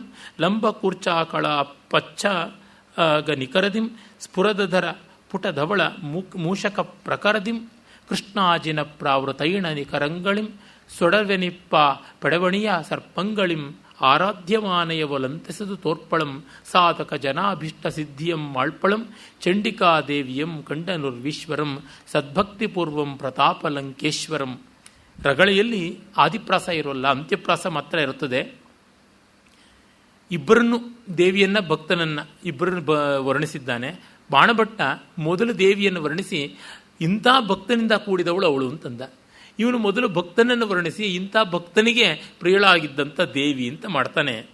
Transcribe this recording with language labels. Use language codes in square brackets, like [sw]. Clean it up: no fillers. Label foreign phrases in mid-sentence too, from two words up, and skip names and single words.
[kn] ಲಂಬ ಕೂರ್ಚಾಕಳ ಪಚ್ಚ ನಿಕರದಿಂ ಸ್ಫುರದಧರ ಪುಟಧವಳ ಮೂಷಕ ಪ್ರಕರದಿಂ ಕೃಷ್ಣಾಜಿನ ಪ್ರಾವೃತೈಣ ನಿಕರಂಗಳಿಂ ಸೊಡವೆನಿಪ್ಪ ಪೆಡವಣಿಯ ಸರ್ಪಂಗಳಿಂ ಆರಾಧ್ಯಮಾನಯವಲಂತೆಸದು ತೋರ್ಪಳಂ ಸಾಧಕ ಜನಾಭೀಷ್ಟ ಸಿದ್ಧಿಯಂ ಮಾಳ್ಪಳಂ ಚಂಡಿಕಾದೇವಿಯಂ ಕಂಡನುರ್ವೀಶ್ವರಂ ಸದ್ಭಕ್ತಿಪೂರ್ವಂ ಪ್ರತಾಪಲಂಕೇಶ್ವರಂ. ರಗಳೆಯಲ್ಲಿ ಆದಿಪ್ರಾಸ ಇರೋಲ್ಲ, ಅಂತ್ಯಪ್ರಾಸ ಮಾತ್ರ ಇರುತ್ತದೆ. ಇಬ್ಬರನ್ನು ದೇವಿಯನ್ನ ಭಕ್ತನನ್ನ ಇಬ್ಬರನ್ನು ವರ್ಣಿಸಿದ್ದಾನೆ. ಬಾಣಭಟ್ಟ ಮೊದಲು ದೇವಿಯನ್ನು ವರ್ಣಿಸಿ ಇಂಥ ಭಕ್ತನಿಂದ ಕೂಡಿದವಳು ಅವಳು ಅಂತಂದ. ಇವನು ಮೊದಲು ಭಕ್ತನನ್ನು ವರ್ಣಿಸಿ ಇಂಥ ಭಕ್ತನಿಗೆ ಪ್ರಿಯಳಾಗಿದ್ದಂಥ ದೇವಿ ಅಂತ ಮಾಡ್ತಾನೆ.